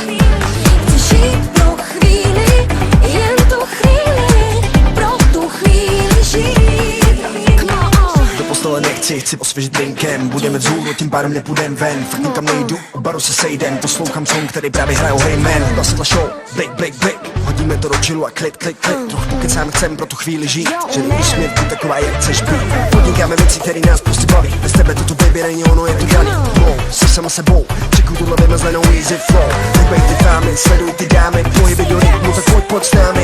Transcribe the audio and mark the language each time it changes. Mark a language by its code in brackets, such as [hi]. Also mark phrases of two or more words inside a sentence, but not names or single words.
[cs] Chci žít pro chvíli, jen tu chvíli, pro tu chvíli žít. Do postele nechci, chci osvěžit drinkem. Budeme vzhůru, tím pádem nepůjdem ven. Fakt nikam nejdu, u baru se sejdem. Poslouchám song, který právě hrajou Hey Man. Zasedla show, [en] break, break, break. [cs] Hodíme to do chillu a klik, klik, klik. Trochu pokecáme, chcem pro tu chvíli žít. Že neúsměv být taková, jak chceš být. Podnikáme věci, které nás prostě baví. Bez tebe to tu baby není ono, je ten daný. Jsi sama sebou, čekuj tuhle vymazlenou [en] easy flow. [cs] Nebej ty fámy, sleduj ty dámy. Pohyby do rytmu, tak pojď s námi.